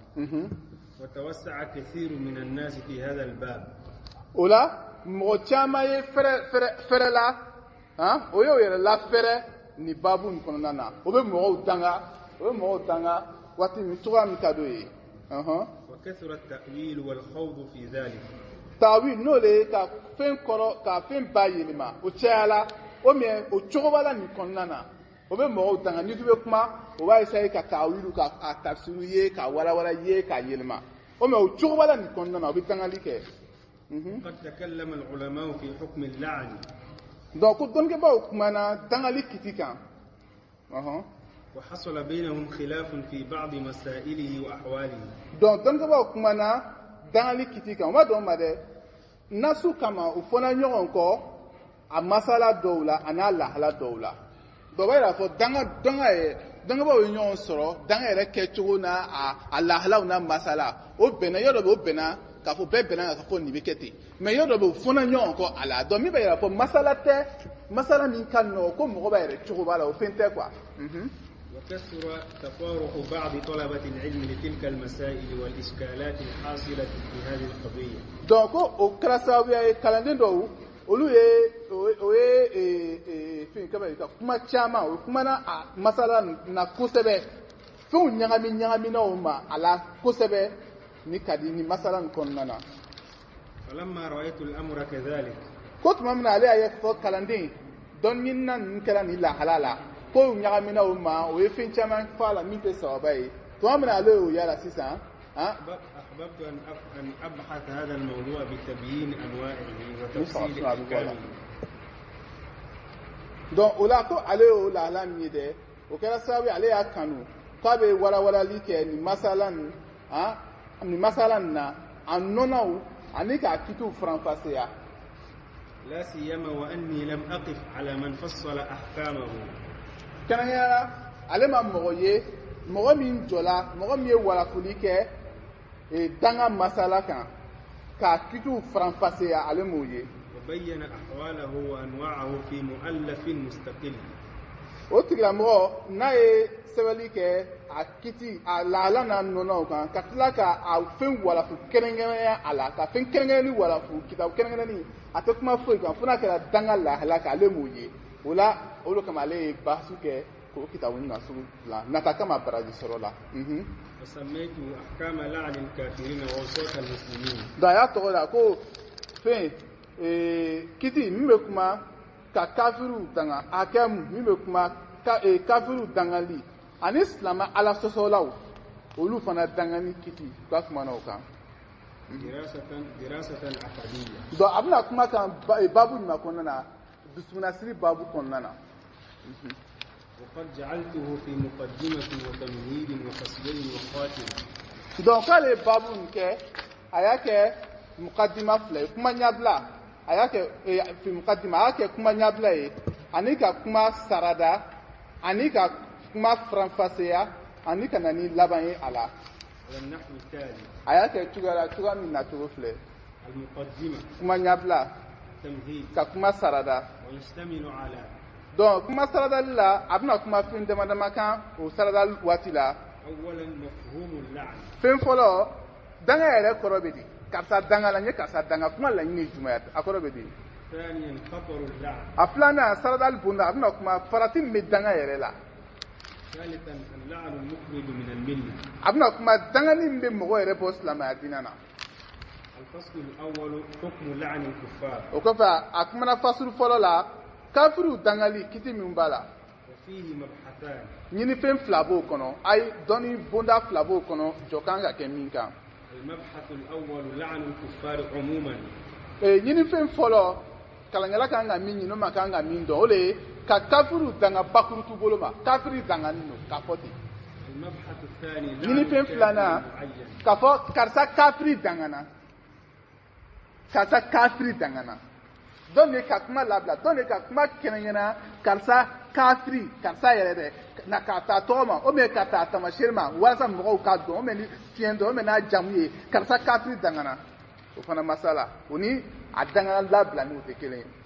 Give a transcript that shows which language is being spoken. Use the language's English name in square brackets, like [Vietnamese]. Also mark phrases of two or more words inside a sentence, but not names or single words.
[Arabic] وتوسع كثير من الناس في هذا الباب. [Bambara] o la mɔgɔ caman ye fɛrɛ la o y'o yɛrɛ lafɛrɛ nin baabu nin kɔnɔna na o bɛ mɔgɔw danga waati min cogoya min ka d'o ye. [Arabic] وكثر التأويل والخوض في ذلك. [Bambara] tawil n'o le ye ka fɛn kɔrɔ ka fɛn ba yɛlɛma o cayala o mɛ o cogoba la nin kɔnɔna na o bɛ mɔgɔw danga ni du bɛ kuma o b'a essayer ka tawilu ka tafsiru ye ka walawala ye ka yɛlɛma o mɛ o cogoba la nin kɔnɔna na o bɛ dangali kɛ. [Arabic] قد تكلم العلماء في حكم اللعن. [Bambara] donc ko dɔnnibagaw kumana dangali kiti kan. [Arabic] وحصل بينهم خلاف في بعض مسائله وأحواله. [Bambara] donc dɔnnibagaw kumana dangali kiti kan o ma dɔn ma dɛ nasu kama u fɔna ɲɔgɔn kɔ a masala dɔw la a n'a lahala dɔw la dɔ b'a yira fɔ dɔnnibagaw ye ɲɔgɔn sɔrɔ danga yɛrɛ kɛcogo n'a a lahalaw n'a masala o bɛnna yɔrɔ dɔ bɛ o bɛnna k'a fɔ bɛɛ bɛnna k'a fɔ nin bɛ kɛ ten mais yɔrɔ dɔ bɛ u fɔna ɲɔgɔn kɔ a la donc min b'a yira fɔ masala min ka nɔgɔ ko mɔgɔ b'a yɛrɛ cogo b'a la o fɛn tɛ quoi. [Arabic] وكثر تفارق بعض طلبة العلم لتلك المسائل والإشكالات الحاصلة في هذه القضية. [Bambara] donc o kɛra sababuya ye kalanden dɔw olu ye fɛn kaba ye ka kuma caman o kumana a masala na kosɛbɛ fɛnw ɲagaminaw ma a la kosɛbɛ ni ka di ni masala nin kɔnɔna na. [Arabic] فلما رأيت الأمر كذلك. [Bambara] ko tuma min na ale y'a ye fɔ kalanden dɔnniina ninnu kɛra ni lahala la ko ɲagaminaw ma o ye fɛn caman fɔ a la min tɛ sababa ye tuma min na ale y'o yala sisan. [Arabic] أحببت أن أبحث هذا الموضوع بتبيين أنواعه وتفصيل أحكامه. [Bambara] donc o la ko ale y'o lahala min ye dɛ o kɛra sababu ye ale y'a kanu k'a bɛ walawalali kɛ nin masala nin na a nɔnaw ani k'a kitiw faranfasiya. [Arabic] لا سيما وأني لم أقف على من فصل أحكامه. [Bambara] kɛrɛnkɛrɛnya ale ma mɔgɔ ye mɔgɔ min jɔla mɔgɔ min ye walafuli kɛ danga masala kan k'a kitiw faranfasiya ale m'o ye. [Arabic] وبين أحواله وأنواعه في مؤلف مستقل. [Bambara] o tigilamɔgɔ n'a ye sɛbɛnni kɛ a kiti a lahala n'a nɔnɔw kan ka tila ka a fɛn walafu kɛrɛnkɛrɛnya a la ka fɛn kɛrɛnkɛrɛnni walafu kitabu kɛrɛnkɛrɛnni a tɛ kuma foyi kan fo n'a kɛra danga lahala kan ale m'o ye o la o de kama ale ye bahasu kɛ k'o kitabu nasugu dilan nata kama baraji sɔrɔ la. [Arabic] وسميته أحكام لعن الكافرين ووسوس المسلمين. [Bambara] donc a y'a tɔgɔ da ko fɛn kiti min bɛ kuma ka kafiru danga hakɛmu min bɛ kuma kafiru dangali ani silamɛ ala sɔsɔlaw olu fana dangani kiti ka kumana o kan. [Arabic] دراسة عقدية. [Bambara] donc a bɛna kuma kan babu jumɛn kɔnɔna na dusumunasiri babu kɔnɔna na. [Arabic] وقد جعلته في مقدمة وتمهيد وفصلين وخاتمة. [Bambara] donc k'ale babu nin kɛ a y'a kɛ muqaddima fila ye kuma ɲɛbila a y'a kɛ fi muqaddima a y'a kɛ kuma ɲɛbila ye ani ka kuma sarada ani ka kuma faranfasiya ani ka na ni laban ye a la. [Arabic] والنحو التالي. [Bambara] a y'a kɛ cogoya min na cogo filɛ. [Arabic] المقدمة. [Bambara] kuma ɲɛbila. [Arabic] تمهيد. [Bambara] ka kuma sarada. [Arabic] ويشتمل على. [Bambara] donc kuma saradali la a bɛna kuma fɛn dama dama kan o saradali waati la. [Arabic] أولا مفهوم اللعن. [Bambara] fɛn fɔlɔ danga yɛrɛ kɔrɔ bɛ di karisa danga la n ye karisa danga kuma laɲini ye jumɛn a kɔrɔ bɛ di. [Arabic] ثانيا خطر اللعن. [Bambara] a filanan saradali bonda a bɛna kuma farati min bɛ danga yɛrɛ la. [Arabic] ثالثا اللعن المخرج من الملة. [Bambara] a bɛna kuma dangani min bɛ mɔgɔ yɛrɛ bɔ silamɛya diinɛ na. [Arabic] الفصل الأول حكم لعن الكفار. [Bambara] o kɔfɛ a kumana fasuru fɔlɔ la kafiru dangali kiti min b'a la. [Arabic] وفيه مبحثان. [Bambara] ɲinifɛn fila b'o kɔnɔ ayi dɔnni bonda fila b'o kɔnɔ jɔ kan ka kɛ min kan. [Arabic] المبحث الأول لعن الكفار عموما. [Bambara] ɲinifɛn fɔlɔ kalankɛla kan ka min ɲini o ma kan ka min dɔn o de ye ka kafiru danga bakuru t'u bolo ma kafiri dangani don k'a fɔ ten. [Arabic] المبحث الثاني [Bambara] ɲinifɛn filanan k'a fɔ karisa kafiri dangana. karisa kafiri dangana don ne ka kuma labla don ne ka kuma kenengena karisa kafiri karisa yɛrɛ dɛ na ka taa tɔgɔ ma o mɛ ka taa tamasiyɛri ma walasa mɔgɔw k'a dɔn o mɛ ni fiɲɛ dɔn o mɛ n'a jamu ye karisa kafiri dangana o fana masala o ni a dangana labila ni o tɛ kelen ye.